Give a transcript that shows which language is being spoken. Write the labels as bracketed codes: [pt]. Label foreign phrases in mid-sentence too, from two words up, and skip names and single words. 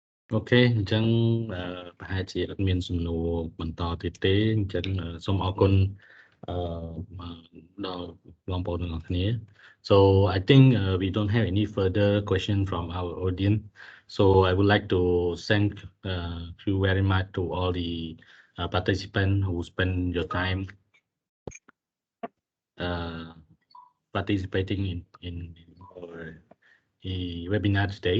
[km] អូខេអញ្ចឹងប្រហែលជាអត់មានសំណួរបន្តទៀតទេអញ្ចឹងសូមអរគុណដល់បងប្អូនទាំងអស់គ្នា [en] So I think we don't have any further question from our audience. So I would like to thank you very much to all the participants who spend your time participating in our webinar today.